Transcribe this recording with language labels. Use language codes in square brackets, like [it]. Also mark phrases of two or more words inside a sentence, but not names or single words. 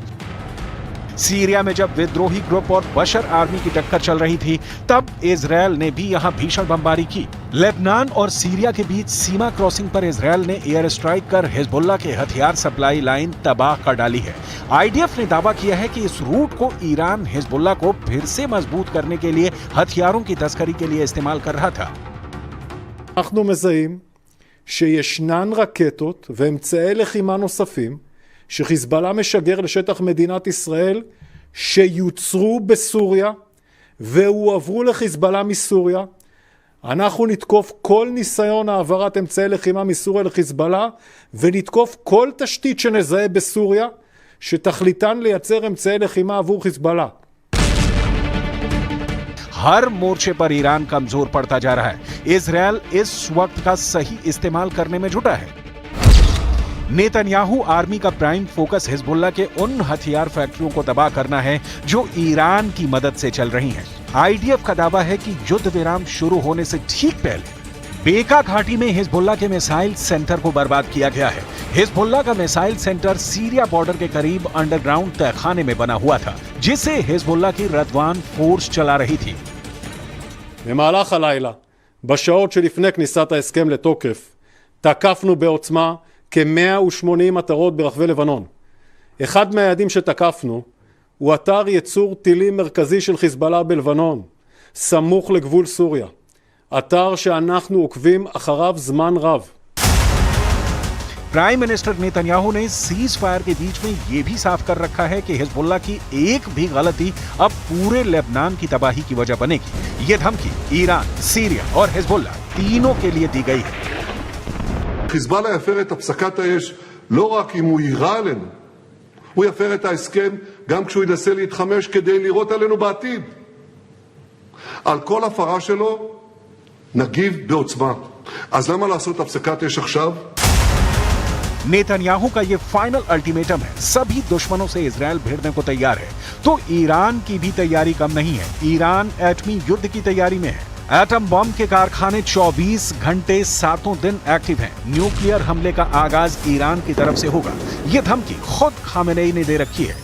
[hi] सीरिया में जब विद्रोही ग्रुप और बशर आर्मी की टक्कर चल रही थी, तब इजरायल ने भी यहां भीषण बमबारी की। लेबनान और सीरिया के बीच सीमा क्रॉसिंग पर इजरायल ने [en] air strike [hi] कर हिजबुल्लाह के हथियार [en] supply line [hi] तबाह कर डाली है। आईडीएफ ने दावा किया है कि इस रूट को ईरान हिजबुल्लाह को फिर से मजबूत करने के लिए हथियारों की तस्करी के लिए इस्तेमाल कर रहा था। [he] אנחנו מזהים שישנן רקטות ואמצעי לחימה נוספים שחיזבאללה משגר לשטח מדינת ישראל שיוצרו בסוריה והועברו לחיזבאללה מסוריה. אנחנו נתקוף כל ניסיון העברת אמצעי לחימה מסוריה לחיזבאללה ונתקוף כל תשתית שנזהה בסוריה שתכליתן לייצר אמצעי לחימה עבור חיזבאללה. [hi] हर मोर्चे पर ईरान कमजोर पड़ता जा रहा है। इजरायल इस वक्त का सही इस्तेमाल करने में जुटा है। नेतन्याहू आर्मी का [en] prime focus [hi] हिजबुल्लाह के उन हथियार फैक्ट्रियों को तबाह करना है जो ईरान की मदद से चल रही हैं। आईडीएफ का दावा है कि युद्ध विराम शुरू होने से ठीक पहले बेका घाटी में हिजबुल्लाह के मिसाइल सेंटर को बर्बाद किया गया है। हिजबुल्लाह का मिसाइल सेंटर सीरिया बॉर्डर के करीब अंडरग्राउंड तहखाने में बना हुआ था, जिसे हिजबुल्लाह की रदवान फोर्स चला रही थी। [he] במהלך הלילה, בשעות שלפני כניסת ההסכם לתוקף, תקפנו בעוצמה כ-180 מטרות ברחבי לבנון. אחד מהיעדים שתקפנו הוא אתר ייצור טילים מרכזי של חיזבאללה בלבנון, סמוך לגבול סוריה. אתר שאנחנו עוקבים אחריו זמן רב. [en] prime minister [hi] नेतन्याहू ने [en] cease fire [hi] के बीच में यह भी साफ कर रखा है कि हिजबुल्लाह की एक भी गलती अब पूरे लेबनान की तबाही की वजह बनेगी। ये धमकी ईरान, सीरिया और हिजबुल्लाह तीनों के लिए दी गई है। [he] חיזבאללה יפר את הפסקת האש לא רק אם הוא יירה עלינו, הוא יפר את ההסכם גם כשהוא ינסה להתחמש כדי לירות עלינו בעתיד. על כל הפרה שלו נגיב בעוצמה. אז למה לעשות הפסקת אש עכשיו? [hi] नेतन्याहू का ये [en] final ultimatum [hi] है। सभी दुश्मनों से इजरायल भिड़ने को तैयार है, तो ईरान की भी तैयारी कम नहीं है। ईरान एटमी युद्ध की तैयारी में है। एटम बम के कारखाने 24 घंटे 7 दिन एक्टिव हैं। न्यूक्लियर हमले का आगाज ईरान की तरफ से होगा। ये धमकी खुद खामेनेई ने दे रखी है।